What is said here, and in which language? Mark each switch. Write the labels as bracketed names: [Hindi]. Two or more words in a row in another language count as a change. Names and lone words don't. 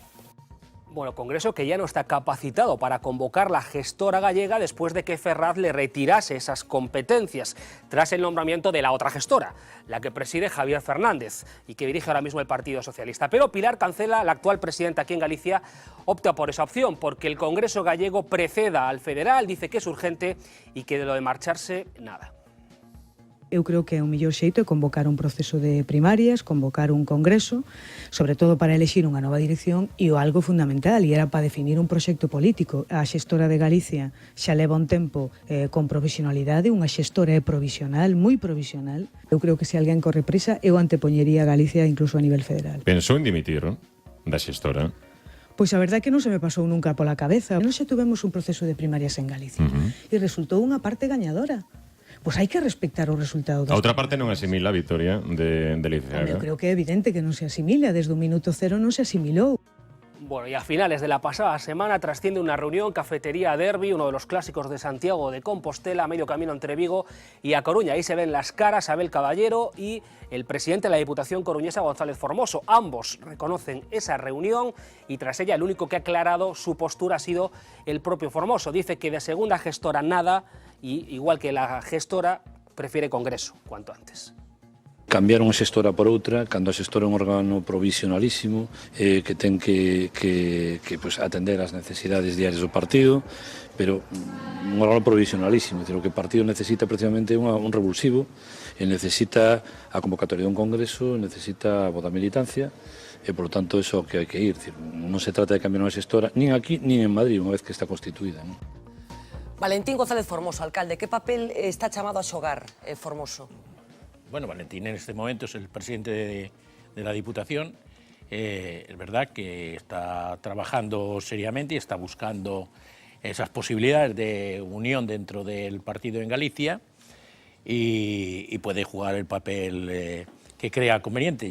[Spanish] Bueno, Congreso que ya no está capacitado para convocar la gestora gallega después de que Ferraz le retirase esas competencias tras el nombramiento de la otra gestora, la que preside Javier Fernández y que dirige ahora mismo el Partido Socialista. Pero Pilar Cancela, la actual presidenta aquí en Galicia, opta por esa opción porque el Congreso gallego preceda al federal, dice que es urgente y que de lo de marcharse, nada. [Galician] Eu creo que o mellor xeito é convocar un proceso de primarias, convocar un congreso, sobre todo para elexir unha nova dirección e o algo fundamental, e era para definir un proxecto político. A xestora de Galicia xa leva un tempo con provisionalidade, unha xestora é provisional, moi provisional. Eu creo que se alguén corre prisa, eu antepoñería a Galicia incluso a nivel federal. Pensou en dimitir da xestora? Pois a verdade é que non se me pasou nunca pola cabeza. Nós xa tuvemos un proceso de primarias en Galicia e resultou unha parte gañadora. Pois hai que respectar o resultado. A outra parte non asimila a vitoria de Leiceaga. Eu creo que é evidente que non se asimila, desde o minuto cero non se asimilou. [Spanish] Bueno, y a finales de la pasada semana trasciende una reunión Cafetería Derby, uno de los clásicos de Santiago de Compostela, a medio camino entre Vigo y A Coruña. Ahí se ven las caras Abel Caballero y el presidente de la Diputación coruñesa, González Formoso. Ambos reconocen esa reunión y tras ella el único que ha aclarado su postura ha sido el propio Formoso. Dice que de segunda gestora nada y, igual que la gestora, prefiere Congreso cuanto antes. [Galician] Cambiaron a xestora por outra, cando a xestora é un órgano provisionalísimo que ten que pues, atender as necesidades diarias do partido, pero un órgano provisionalísimo. O que o partido necesita precisamente un revulsivo, e necesita a convocatoria dun congreso, necesita a voz da militancia, e, [Spanish] por lo tanto, eso [Galician] que hai que ir. Non se trata de cambiar unha xestora, nin aquí, nin en Madrid, unha vez que está constituída. [Spanish] ¿No? [Galician] Valentín González Formoso, alcalde, ¿qué papel está chamado a xogar Formoso? [Spanish] Bueno, Valentín en este momento es el presidente de la Diputación. Es verdad que está trabajando seriamente y está buscando esas posibilidades de unión dentro del partido en Galicia y puede jugar el papel que crea conveniente.